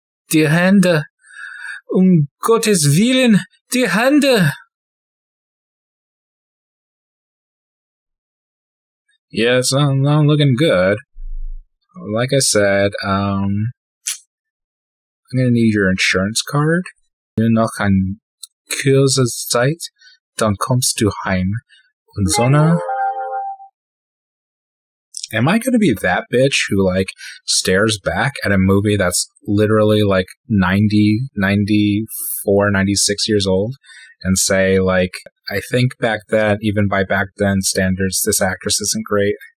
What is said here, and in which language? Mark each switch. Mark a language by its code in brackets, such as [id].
[de] Die Hände, Gottes Willen, die Hände. [en] Yeah, it's not looking good. Like I said, I'm going to need your insurance card. [de] Noch ein kurze Zeit, dann kommst du heim. Und Sonne. [en] Am I going to be that bitch who, like, stares back at a movie that's literally, like, 90, 94, 96 years old and say, like, I think back then, even by back then standards, this actress isn't great?